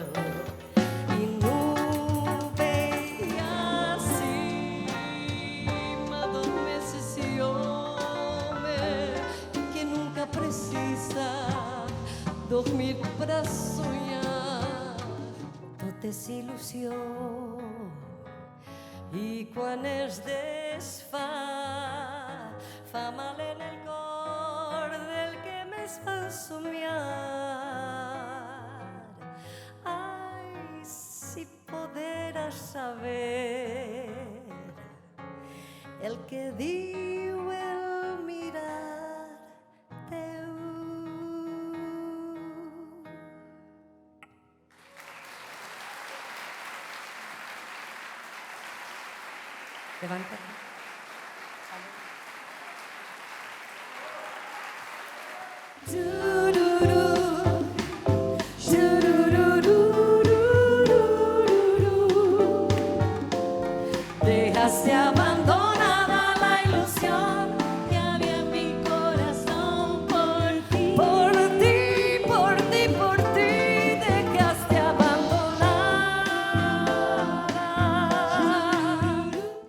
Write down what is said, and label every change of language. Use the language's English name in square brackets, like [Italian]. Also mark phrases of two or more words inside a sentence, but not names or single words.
[Portuguese] E nuvem acima adormece esse homem que nunca precisa dormir para sonhar. Toda essa ilusão, [Catalan] y quan es desfà fa mal en el cor del que més fa somiar. Ai, si poderas saber el que diu el mirar teu. [Spanish] Levántate. Dejaste abandonada la ilusión que había en mi corazón por ti. Por ti, por ti, por ti, dejaste abandonada